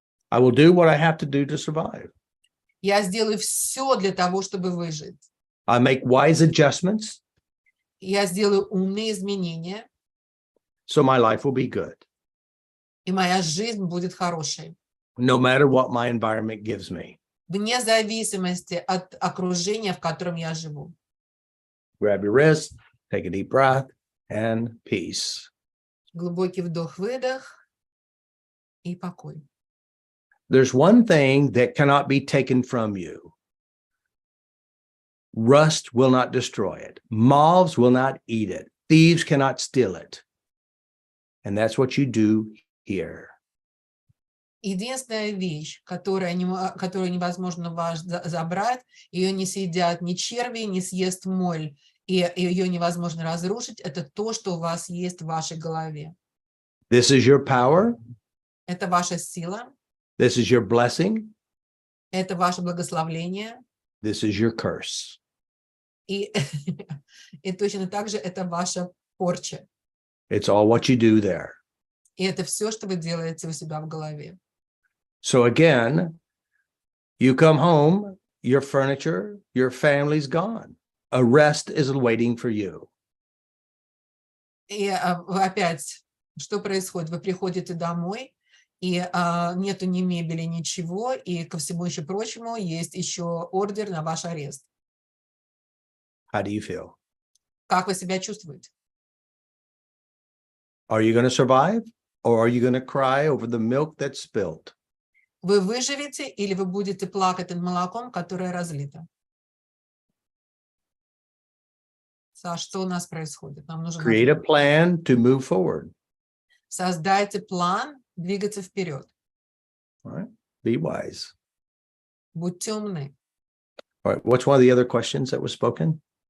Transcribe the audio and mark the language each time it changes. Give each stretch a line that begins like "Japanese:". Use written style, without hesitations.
English: I will do what I have to do to survive.
Russian: Я сделаю все для того, чтобы выжить.
English: I make wise adjustments.
Russian: Я сделаю умные изменения.
English: So my life will be good.
Russian: И моя жизнь будет хорошей.
English: No matter what my environment gives me.
Russian: Вне зависимости от окружения, в котором я живу.
English: Grab your wrist, take a deep breath, and peace.
Russian: Глубокий вдох-выдох и покой.
English: There's one thing that cannot be taken from you. Rust will not destroy it. Moths will not eat it. Thieves cannot steal it. And that's what you do here.
Russian: Единственная вещь, которую невозможно забрать, ее не съедят ни черви, не съест моль, и ее невозможно разрушить, это то, что у вас есть в вашей голове.
English: This is your power.
Russian: Это ваша сила.
English: This is your blessing.
Russian: Это ваше благословление.
English: This is your curse.
Russian: И точно так же это ваша порча.
English: It's all what you do there.
Russian: И это все, что вы делаете у себя в голове.
English: So again, you come home, your furniture, your family's gone. A rest is waiting for you.
Russian: И опять, что происходит? Вы приходите домой, и нету ни мебели, ничего, и ко всему еще прочему есть еще ордер на ваш арест.
English: How do you feel?
Russian: Как вы себя чувствуете?
English: Are you going to survive, or are you going to cry over the milk that's spilled?
Russian: Вы выживете или вы будете плакать над молоком, которое разлито? Саш, что у нас происходит? Нам нужно
English: Create a plan to move forward.
Russian: Создайте план двигаться вперед.
English: All right? Be wise.
Russian: Будьте умны.
English: All right. What's one of the other questions that was spoken?